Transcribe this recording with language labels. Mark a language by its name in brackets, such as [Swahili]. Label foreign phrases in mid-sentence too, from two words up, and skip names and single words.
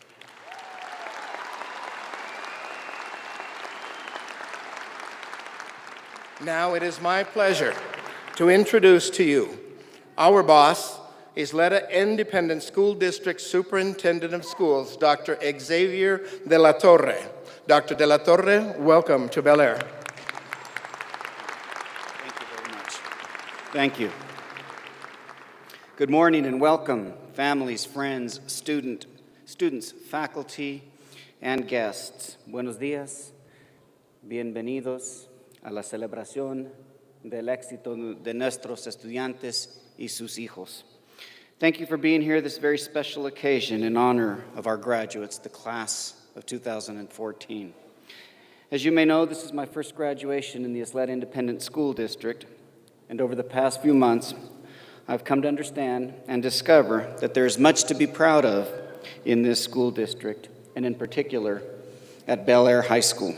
[English] Now it is my pleasure to introduce to you our boss, Ysleta Independent School District Superintendent of Schools, Dr. Xavier de la Torre. Dr. de la Torre, welcome to Bel Air. Thank you very much. Thank you. Good morning and welcome, families, friends, students, faculty, and guests. [Spanish] Buenos días. Bienvenidos a la celebración del éxito de nuestros estudiantes y sus hijos. [English] Thank you for being here this very special occasion in honor of our graduates, the class of 2014. As you may know, this is my first graduation in the Ysleta Independent School District, and over the past few months, I've come to understand and discover that there is much to be proud of in this school district, and in particular at Bel Air High School.